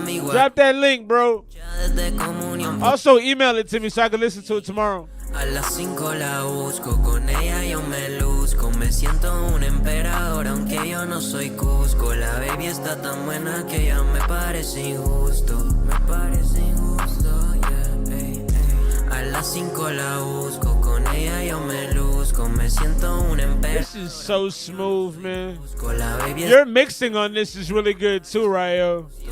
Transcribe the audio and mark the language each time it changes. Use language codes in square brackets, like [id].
[en] Drop that link, bro. Also, email it to me so I can listen to it tomorrow. [es] A las 5 la busco, con ella yo me luzco. Me siento un emperador aunque yo no soy Cusco. La baby está tan buena que ya me parece injusto. Me parece injusto, yeah, ey, ey. A las 5 la busco, con ella yo me luzco. Me siento un emperador. [en] This is so smooth, man. Your mixing on this is really good too, Ryo.